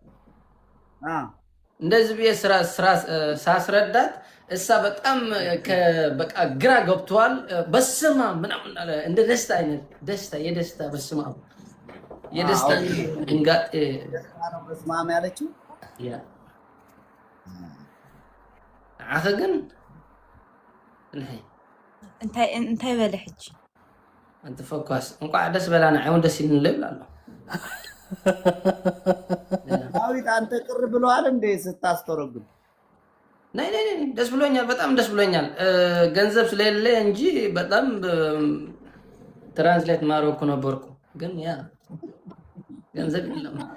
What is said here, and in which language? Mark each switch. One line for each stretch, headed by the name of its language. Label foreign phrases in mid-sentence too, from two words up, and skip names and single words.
Amharic: እንደዚህ ብዬ ስራ ሳስረዳት እሳ በጣም በቃ ግራ ገብቷል። በስመ አብ ምናምን አለ። እንደ ደስታ አይነት የደስታ በስመ አብ የደስታ እንጋጤ በስመ አብ ያለችው ያ አኸግን
Tigrinya: እንታይ በለ ሕጂ
Amharic: አንተ ፎካስ እንኳን ደስ በላና አይሁን ደስ ይልን ልብላለሁ። ዳዊት አንተ ቅር ብለዋል እንዴ ስታስተረጉም? ነይ ደስ ብሎኛል፣ በጣም ደስ ብሎኛል። ገንዘብ ስለሌለ እንጂ በጣም ትራንስሌት ማድረግ እኮ ነበርኩ፣ ግን ያ ገንዘብ የለም።